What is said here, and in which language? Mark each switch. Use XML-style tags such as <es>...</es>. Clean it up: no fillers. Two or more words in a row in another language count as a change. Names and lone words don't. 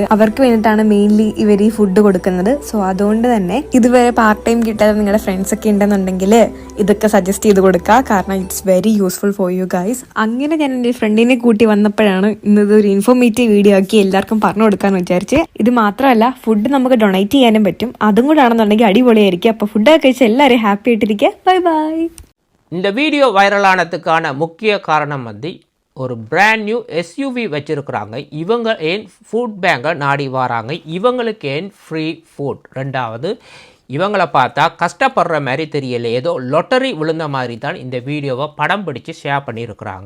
<ml>അവർക്ക് വേണ്ടിയിട്ടാണ് മെയിൻലി ഇവർ ഈ ഫുഡ് കൊടുക്കുന്നത്. സോ അതുകൊണ്ട് തന്നെ ഇതുവരെ</ml> <en>part time</en> <ml>കിട്ടാതെ നിങ്ങളുടെ ഫ്രണ്ട്സ് ഒക്കെ ഉണ്ടെന്നുണ്ടെങ്കിൽ ഇതൊക്കെ സജസ്റ്റ് ചെയ്ത് കൊടുക്കുക. കാരണം</ml> <en>it's very useful for you guys.</en> <ml>അങ്ങനെ ഞാൻ എൻ്റെ ഫ്രണ്ടിനെ കൂട്ടി വന്നപ്പോഴാണ് ഇന്നതൊരു</ml> <en>informative video</en> <ml>ആക്കി എല്ലാവർക്കും പറഞ്ഞു കൊടുക്കാന്ന് വിചാരിച്ച്. ഇത് മാത്രമല്ല, ഫുഡ് നമുക്ക് ഡൊണേറ്റ് ചെയ്യാനും പറ്റും. അതും കൂടെ ആണെന്നുണ്ടെങ്കിൽ അടിപൊളിയായിരിക്കും. അപ്പോൾ ഫുഡൊക്കെ കഴിച്ച് എല്ലാവരും ഹാപ്പി ആയിട്ടിരിക്കുക.</ml> <en>bye bye.</en> <ta>இந்த வீடியோ வைரலானதுக்கான முக்கிய காரணம் வந்து ஒரு</ta> <en>brand new SUV</en> <ta>வச்சுருக்குறாங்க. இவங்க ஏன்</ta> <en>food bank</en> <ta>நாடி வராங்க, இவங்களுக்கு ஏன்</ta> <en>free food.</en> <ta>ரெண்டாவது, இவங்களை பார்த்தா கஷ்டப்படுற மாதிரி தெரியல, ஏதோ லொட்டரி விழுந்த மாதிரி தான் இந்த வீடியோவை படம் பிடிச்சி ஷேர் பண்ணியிருக்கிறாங்க.</ta>